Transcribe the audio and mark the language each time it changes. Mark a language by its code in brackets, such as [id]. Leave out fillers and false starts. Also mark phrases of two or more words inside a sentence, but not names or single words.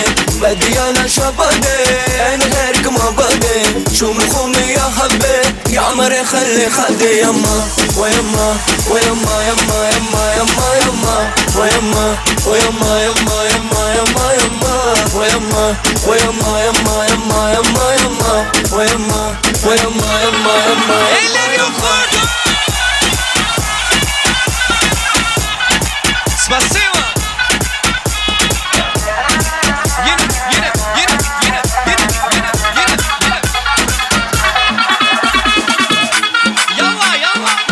[ar] بدي انا شبكة انهرك ما بدي شو مفهومي يا حبي يا عمري خلي خدي. يما ويما ويما يما يما يما يما ويما ويما يما يما يما يما ويما ويما يما يما يما يما ويما ويما يما يما. [tr] Elleri yukarıda. Спасибо. Yine yine yine yine yine yine yine yine. [ar] يلا يلا.